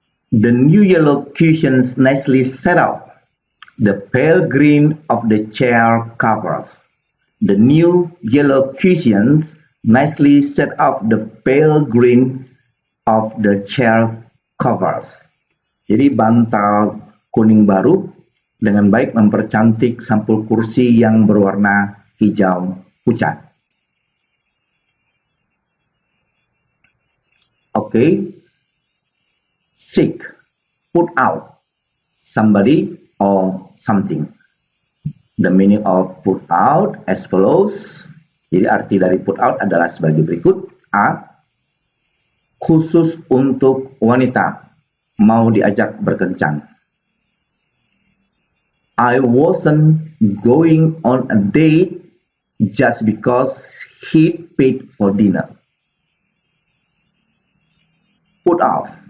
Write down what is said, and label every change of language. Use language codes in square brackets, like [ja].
[en] The new yellow cushions nicely set off the pale green of the chair covers. The new yellow cushions nicely set off the pale green of the chair covers. [id] Jadi bantal kuning baru dengan baik mempercantik sampul kursi yang berwarna hijau pucat. [en] Okay. Sick, put out, somebody or something. The meaning of put out as follows. [id] Jadi arti dari put out adalah sebagai berikut. A. Khusus untuk wanita, mau diajak berkencan. [en] I wasn't going on a date just because he paid for dinner. Put out.